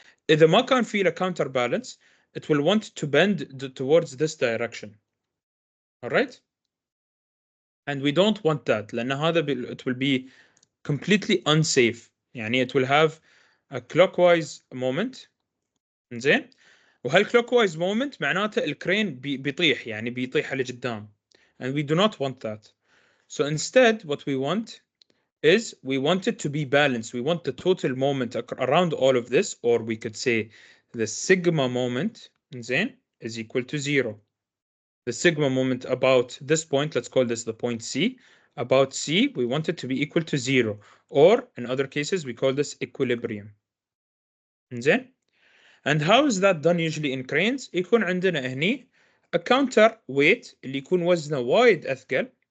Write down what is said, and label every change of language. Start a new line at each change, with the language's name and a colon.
Arabic: إذا ما كان في له
English: counterbalance, it will want to bend towards this direction. All right? And we don't want that
Arabic: لأن هذا
English: it will be completely unsafe. يعني it will have a clockwise moment.
Arabic: زين. وهالclockwise moment معناته الكرين بيطيح، يعني بيطيح لقدام.
English: And we do not want that. So instead, what we want is we want it to be balanced. We want the total moment around all of this, or we could say the sigma moment is equal to 0. The sigma moment about this point, let's call this the point C. About C, we want it to be equal to 0. Or in other cases, we call this equilibrium. And how is that done usually in cranes?
Arabic: يكون عندنا هني
English: a counter weight
Arabic: اللي يكون وزنه وايد أثقل.